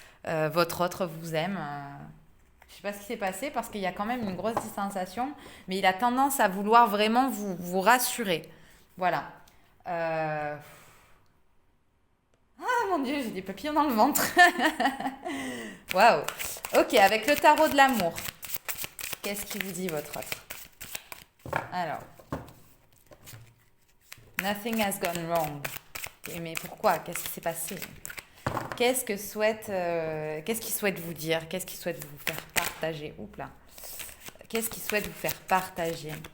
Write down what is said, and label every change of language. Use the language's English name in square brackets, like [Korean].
[French] Votre autre vous aime. Je sais pas ce qui s'est passé parce qu'il y a quand même une grosse distanciation, mais il a tendance à vouloir vraiment vous rassurer. Voilà. Ah mon Dieu, j'ai des papillons dans le ventre. Waouh. Ok, avec le tarot de l'amour, qu'est-ce qu'il vous dit votre autre? Alors, [English] nothing has gone wrong. [French] Mais pourquoi? Qu'est-ce qui s'est passé? Qu'est-ce qu'il souhaite vous dire? Qu'est-ce qu'il souhaite vous faire partager? Oups là. Qu'est-ce qu'il souhaite vous faire partager?